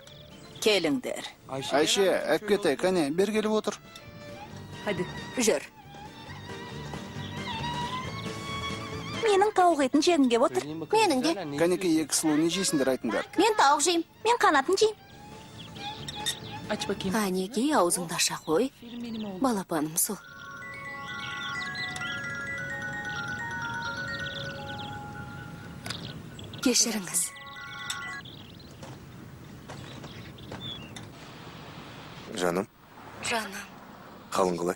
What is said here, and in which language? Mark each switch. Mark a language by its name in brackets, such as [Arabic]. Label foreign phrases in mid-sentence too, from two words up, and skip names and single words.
[Kazakh] Келіңдер. Айше, әпкетай, кәне, бер келіп отыр. [Turkish] Hadi. [Kazakh] Жүр. Менің тауық етін жегім кеп отыр. Менің де. Кәнеке екі сұлу не жейсіңдер айтыңдар. Мен тауық жейм. Мен қанатын жейм. [Turkish] Aç bakayım. [Kazakh] Қане, кей аузыңды аша қой. [Turkish] Benim benim oğlum. [Kazakh] Балапаным сол. Кешіріңіз. Жаным, Жаным, қалың қалай?